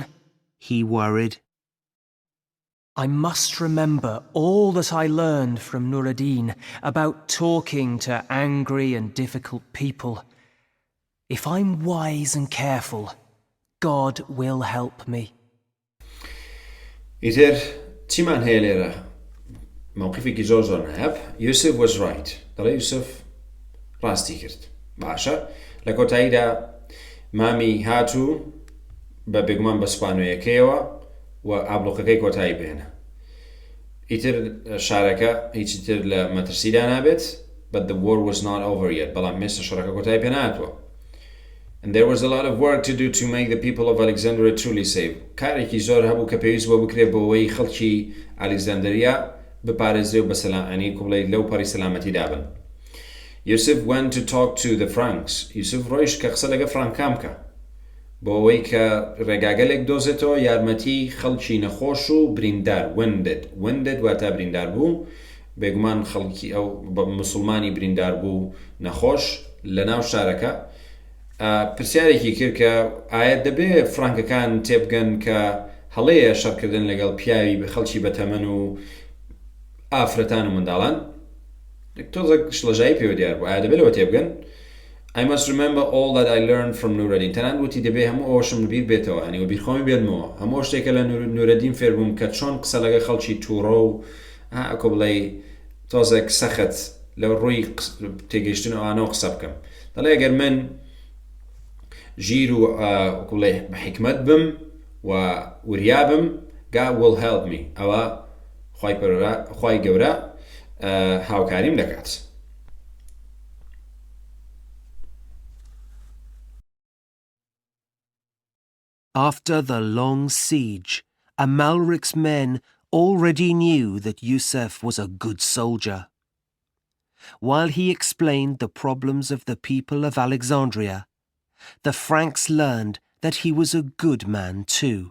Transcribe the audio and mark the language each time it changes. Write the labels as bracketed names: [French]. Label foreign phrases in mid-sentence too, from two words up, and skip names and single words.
[English] He worried. I must remember all that I learned from Nuruddin about talking to angry and difficult people. If I'm wise and careful, God will help me. [Central Kurdish] ئیتر چیمان هەیە لێرە مووقفێکی زۆر نایاب. [English] یوسف was right. [Central Kurdish] دەڵێ یوسف ڕاستی کرد. باشە لە کۆتاییدا مامی هاتوو بە بێگومان بە سوپانۆیەکەیەوە و ئابلۆقەکەی کۆتایی بێنە. ئیتر شارەکە هیچی تر لە مەترسیدا نابێت. [English] But the war was not over yet. [Central Kurdish] بەڵام مێستا شەڕەکە کۆتایی پێ نهاتووە. [English] And there was a lot of work to do to make the people of Alexandria truly safe. [Central Kurdish] کارێکی زۆر هەبوو کە پێویست بۆ بکرێت بۆەوەی خەڵکی ئەلێکزاندریا بپارێزرێ و بە سەلامەتی کوڵەی لەو پەڕی سەلامەتی دابن. [English] Yusuf went to talk to the Franks. [Central Kurdish] Yusuf ڕۆیشت کە قسە لەگە فرانکام بکە بۆەوەی کە ڕێگاگەلێک دۆزێتەوە یارمەتی خەڵکی نەخۆش و بریندار. Wounded واتە بریندار بوو. بێگومان خەڵکی ئەو مسلمانی بریندار بوو نەخۆش لەناو شارەکە. پرسیارێکی کرد کە ئایا دەبێت فرانکەکان تێبگەن کە هەڵەیە شەڕکردن لەگەڵ پیاوی بە خەڵکی بەتەمەن و ئافرەتان و منداڵان. تۆزە شڵەژایی پێوە دیار بوو. ئایا دەبێت لەوە تێبگەن؟ [English] I must remember all that I learned from Nuruddin. [Central Kurdish] تەنان وتی دەبێت هەموو ئەوەشم بیر بێتەوە هەنی و بیرخۆمی بێنمەوە هەموو شتێکە لە نورەدین فێر بووم کە چۆن قسە لەگە خەڵکی تووڕە و ئەکۆ بڵێ تۆزێک سەخت لە ڕووی تێگەیشتن ئەوانەوە قسە بکەم. دەڵێ ئەگەر من ژیر و بە حکمت بم و وریابم [English] God will help me. [Central Kurdish] ئەوە خوای گەورە هاوکاریم دەکات. [English] After the long siege, Amalric's men already knew that Yusuf was a good soldier. While he explained the problems of the people of Alexandria, the Franks learned that he was a good man too.